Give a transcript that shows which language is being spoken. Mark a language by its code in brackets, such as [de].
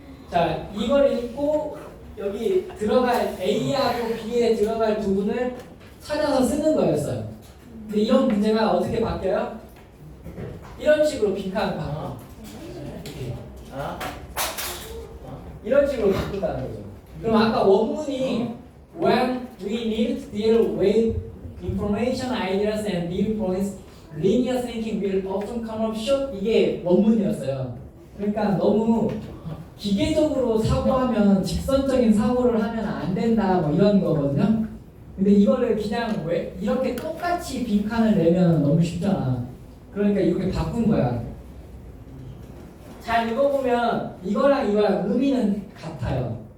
[ko] 자, 이걸 읽고 여기 들어갈 A하고 B에 들어갈 부분을 찾아서 쓰는 거였어요. 근데 이런 문제가 어떻게 바뀌어요? 이런 식으로 빈칸 바꿔. 이런 식으로 바꾼다는 거죠. 그럼 아까 원문이 [en] when we need to deal with information, ideas, and viewpoints, linear thinking will often come up short. [ko] 이게 원문이었어요. 그러니까 너무 기계적으로 사고하면 직선적인 사고를 하면 안 된다 뭐 이런 거거든요. 근데 이거를 그냥 왜 이렇게 똑같이 빈칸을 내면 너무 쉽잖아. 그러니까 이렇게 바꾼 거야. 잘 읽어보면 이거랑 이거랑 의미는 같아요.